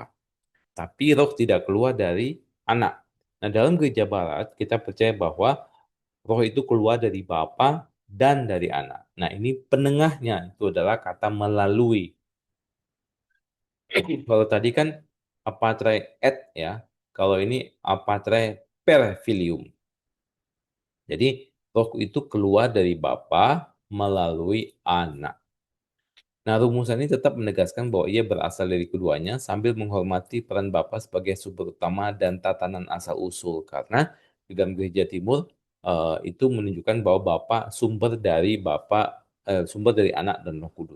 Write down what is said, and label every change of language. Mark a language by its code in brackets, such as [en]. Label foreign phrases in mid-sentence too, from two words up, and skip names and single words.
[id] Tapi roh tidak keluar dari anak. Nah, dalam gereja barat kita percaya bahwa roh itu keluar dari Bapa dan dari anak. Nah, ini penengahnya itu adalah kata melalui. Kalau tadi kan [la] apatre et [id] ya, kalau ini [la] apatre per filium. [id] Jadi roh itu keluar dari Bapa melalui anak. Nah, rumusan ini tetap menegaskan bahwa ia berasal dari keduanya sambil menghormati peran Bapa sebagai sumber utama dan tatanan asal-usul. Karena di dalam gereja timur, itu menunjukkan bahwa sumber dari Anak dan Roh Kudus.